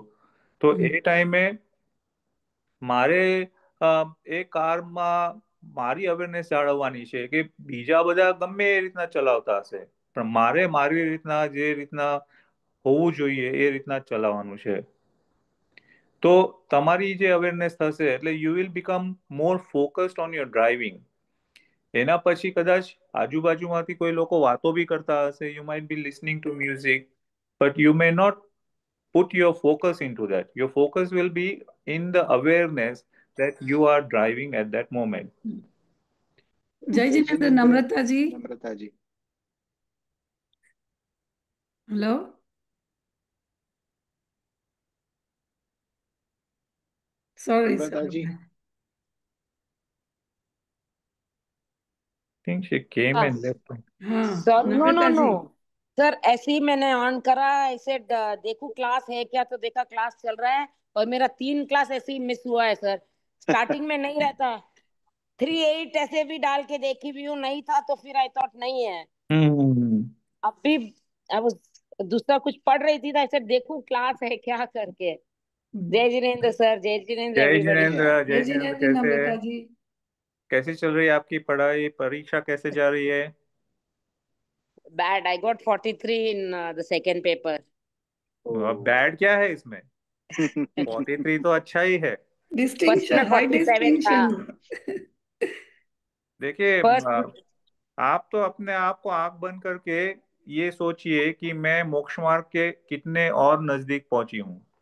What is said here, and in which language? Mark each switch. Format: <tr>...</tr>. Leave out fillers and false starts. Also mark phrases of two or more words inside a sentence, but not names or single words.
<gu>તો એ ટાઈમે મારે એ કારમાં મારી અવેરનેસ જાળવવાની છે કે બીજા બધા ગમે એ રીતના ચલાવતા હશે, પણ મારે મારી રીતના જે રીતના હોવું જોઈએ એ રીતના ચલાવવાનું છે. તો તમારી જે અવેરનેસ થશે એટલે</gu> <en>you will become more focused on your driving.</en> <gu>એના પછી કદાચ આજુબાજુમાંથી કોઈ લોકો વાતો બી કરતા હશે,</gu> <en>you might be listening to music, but you may not put your focus into that. Your focus will be in the awareness that you are driving at that moment.</en> <gu>જય જિનેન્દ્ર. નમ્રતાજી. હેલો. Sorry, નમ્રતાજી.</gu> <en>I think she came and left. sir no no</en> <hi>नम्रता नो जी। सर, ऐसे ही मैंने ऑन करा, ऐसे देखूं क्लास है क्या, तो देखा क्लास चल रहा है और मेरा 3 क्लास ऐसे ही मिस हुआ है सर. स्टार्टिंग में नहीं रहता, 3-8 ऐसे भी डाल के देखी भी हूँ, नहीं था तो फिर</hi> <en>I thought</en> <hi>नहीं है. अभी अब दूसरा कुछ पढ़ रही थी तो ऐसे देखूं क्लास है क्या करके. जय जिनेन्द्र सर, जय जिनेन्द्र जय एवरीबॉडी. जिनेन्द्र. जय जिनेन्द्र नम्रता जी. कैसे चल रही है आपकी पढ़ाई, परीक्षा कैसे जा रही है?</hi> <en>Bad, I got 43 in the second paper.</en> <hi>अब बैड क्या है इसमें? 43 तो अच्छा ही है.</hi> <en>distinction, high</en> <hi>47 था. डिस्टिंक्शन. देखिए First, आप तो अपने आप को आंख बंद करके ये सोचिए कि मैं मोक्ष मार्ग के कितने और नजदीक पहुंची हूँ.</hi>